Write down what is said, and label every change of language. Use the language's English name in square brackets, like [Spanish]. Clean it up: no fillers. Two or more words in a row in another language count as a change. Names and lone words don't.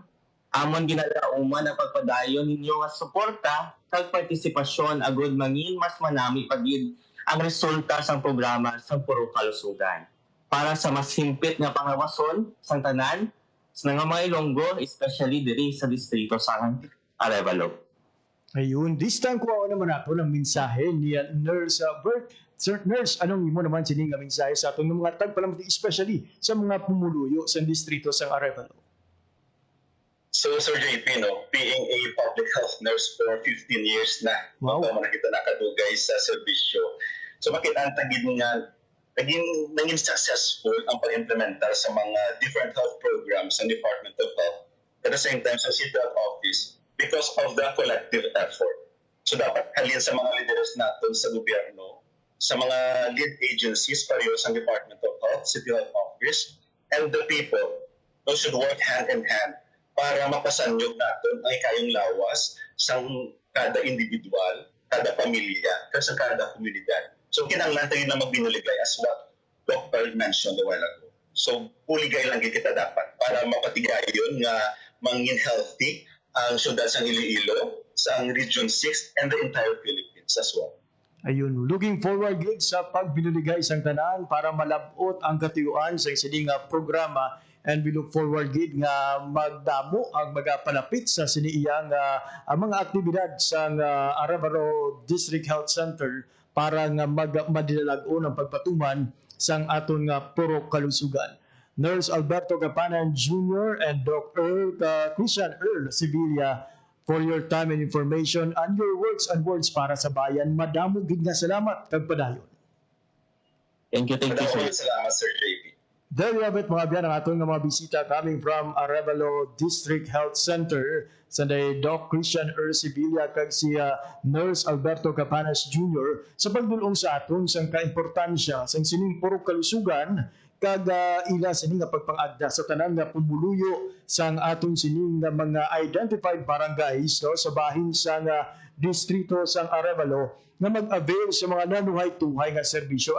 [Hiligaynon] Amon ginalauman ang pagpadayon ninyo nga suporta kag partisipasyon agud mangin mas manami pagid ang resulta sang programa sa puro kalusugan. Para sa mas himpit nga pangawason sang tanan sa mga Ilonggo, especially diri sa distrito sa Arevalo. [Filipino] Ayun, [English] this time [Filipino] kuha naman ako ng mensahe ni Nurse Bert. [Hiligaynon] Sir Nurse, anong imo naman sining nga mensahe sa atong mga tagpalamati, especially sa mga pumuluyo sa distrito sa Arevalo? [English] So, Sir JP, no, being a public health nurse for 15 years na, wow. [Hiligaynon] Ito kita nakadugay sa serbisyo. So, makita tagid nga, naging successful ang pag-implementar sa mga [English] different health programs [Hiligaynon] ng Department of Health [English] at the same time [Hiligaynon] sa City Health Office [English] because of the collective effort. [Hiligaynon] So, dapat halin sa mga leaders natin sa gobyerno, sa mga [English] lead agencies, [Hiligaynon] pareho sa Department of Health, City Health Office, [English] and the people, those should work hand in hand [Hiligaynon] para mapasanyog natin ang ikayong lawas sa kada individual, kada pamilya, sa kada komunidad. So, kinanglan tayo na magbinuligay [English] as what Dr. mentioned a while ago. [Hiligaynon] So, puligay lang kita dapat para mapatigayon nga mangin healthy ang syudad sa Iloilo, sa Region 6, [English] and the entire Philippines as well. [Hiligaynon] Ayun, [English] looking forward [Hiligaynon] gid sa pagbinuligay sang tanan para malabot ang katuyuan sa sining programa, [English] and we look forward [Hiligaynon] gid nga magdamo ang magapalapit sa siniiyang mga aktibidad sa Arevalo District Health Center para nga madilalagon ang pagpatuman sang aton nga puro kalusugan. Nurse Alberto Gapanan Jr. [English] and Dr. Christian Earl Sevilla, for your time and information and your words and words [Filipino] para sa bayan. [Hiligaynon] Madamo gid nga salamat kag padayon. [English] Thank you, sir. [Hiligaynon] Salamat, Sir JP. [English] There you have it, [Hiligaynon] mga biyan, ang aton nga mga bisita [English] coming from [Hiligaynon] Arevalo District Health Center sa Doc Christian Earl Sevilla kag si Nurse Alberto Capanas Jr. sa pagdulong sa aton sang kaimportansya sang sining puro kalusugan kag ila sining nga pagpangagda sa tanan nga pumuluyo sang aton sining nga mga identified barangays, no, sa bahin sang distrito sang Arevalo na mag-avail sa mga nanuhay-tuhay nga serbisyo.